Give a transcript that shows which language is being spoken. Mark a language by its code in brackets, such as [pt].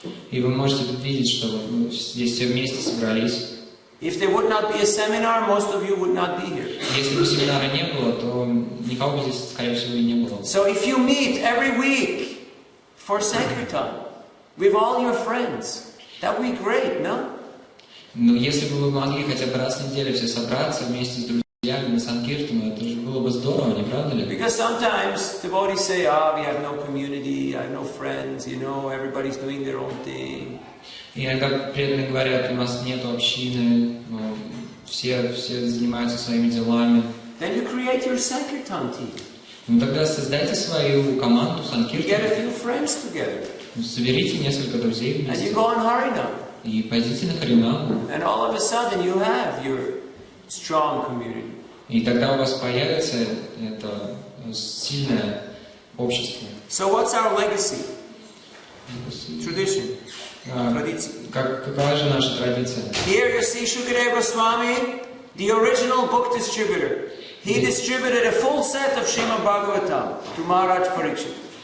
[ru] И вы можете видеть, что мы здесь все вместе собрались. [en] If there would not be a seminar, most of you would not be here. [ru] Если бы семинара не было, то никого бы здесь, скорее всего, и не было. [en] So if you meet every week for Sankirtan with all your friends, that would be great, no? [ru] Но если бы вы могли хотя бы раз в неделю все собраться вместе с друзьями на Санкиртану, это же было бы здорово, не правда ли? [en] Because sometimes devotees say, we have no community, I have no friends, you know, everybody's doing their own thing. [ru] И иногда преданные говорят, у нас нет общины, все занимаются своими делами. [en] Then you create your Sankirtan team. [ru] Ну тогда создайте свою команду [en] You get a [ru] Санкиртана, [en] few friends together. [ru] соберите несколько друзей [en] And you [ru] вместе [en] go on Harinam. [ru] и пойдите на Харинам. [en] And all of a sudden you have your strong community. [ru] И тогда у вас появится это сильное общество. [en] So what's our legacy? Tradition. [ru] Традиция. Какова же наша традиция? [en] Here you see Shukadeva Goswami, the original book distributor. He distributed a full set of Srimad Bhagavatam to Maharaj Parikshit.